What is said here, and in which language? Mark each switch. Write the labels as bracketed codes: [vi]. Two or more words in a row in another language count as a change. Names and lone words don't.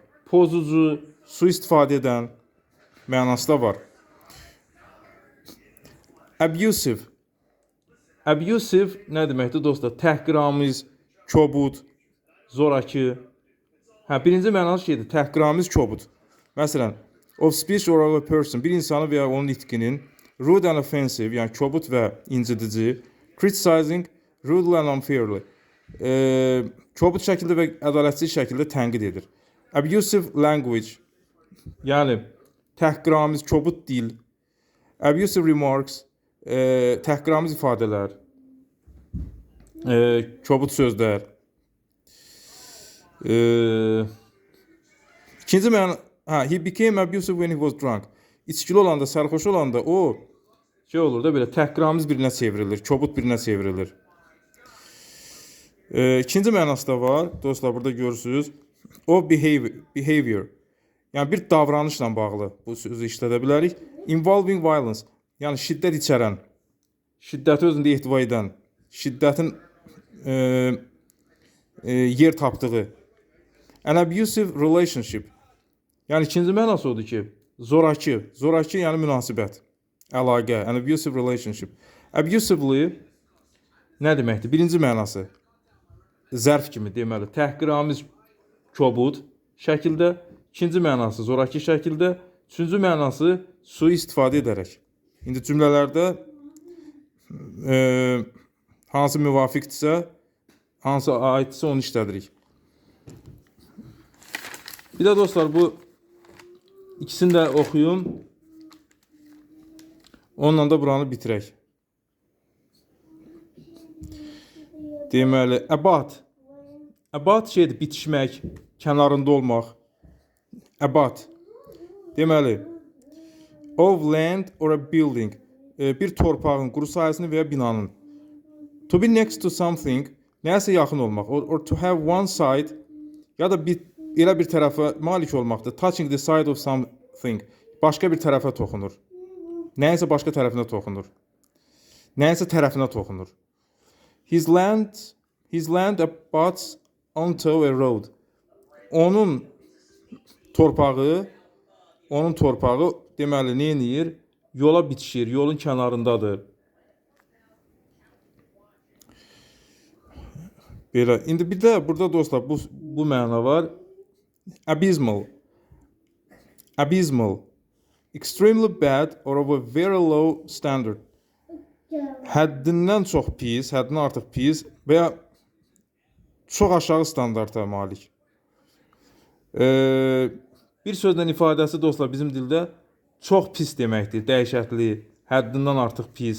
[az] Pozucu, su istifadə edən mənası da var. Abusive. Abusive nə deməkdir dostlar? Təhqiramiz, kobud, zoraki. Birinci mənası şeydir, təhqiramiz, kobud. Məsələn, [en] of speech or of a person, [az] bir insanı və ya onun itkinin, [en] rude and offensive, [az] yəni kobud və incidici, [en] criticizing, rudely and unfairly, [az] kobud şəkildə və ədalətsiz şəkildə tənqid edir. [en] Abusive language, [az] yəni təhqiramiz, kobud dil, [en] abusive remarks, [az] təhqiramiz ifadələr, kobud sözlər. İkinci mənası, [en] he became abusive when he was drunk. [az] İçkili olanda, sərxoş olanda o şey olur da belə təhqiramiz birinə çevrilir, kobud birinə çevrilir. İkinci mənası da var, dostlar, burada görürsünüz. O behavior. Yəni bir davranışla bağlı bu sözü işlədə bilərik. [en] Involving violence, [az] yəni şiddət içərən, şiddəti özündə ehtiva edən, şiddətin yer tapdığı. [en] An abusive relationship. [az] Yəni ikinci mənası odur ki, zoraki. Zoraki yəni münasibət, əlaqə. [en] An abusive relationship. [az] Abusively nə deməkdir? Birinci mənası zərf kimi deməli. Təhqiramiz, kobud şəkildə. İkinci mənası zoraki şəkildə. Üçüncü mənası su istifadə edərək. İndi cümlələrdə hansı müvafiqdirsə, hansı aiddirsə onu işlədirik. Bir də dostlar, bu ikisini də oxuyum. Onunla da buranı bitirək. Deməli, about. About şeydir, bitişmək, kənarında olmaq. About. [en] Deməli, of land or a building. [az] Bir torpağın, quru sahəsinin və ya binanın. [en] To be next to something, [az] nəyəsə yaxın olmaq. [en] Or to have one side, [az] ya da elə bir tərəfə malik olmaqdır. [en] Touching the side of something. [az] Başqa bir tərəfə toxunur. Nəyəsə başqa tərəfinə toxunur. Nəyəsə tərəfinə toxunur. [en] His land abuts onto a road. [az] Onun torpağı deməli nə edir? Yola bitişir, yolun kənarındadır. Belə. İndi bir də burada dostlar bu məna var. [en] Abysmal. Abysmal. Extremely bad or of a very low standard. [az] Həddindən çox pis, həddindən artıq pis və ya çox aşağı standarta malik. Bir sözlə ifadəsi dostlar bizim dildə çox pis deməkdir, dəhşətli, həddindən artıq pis.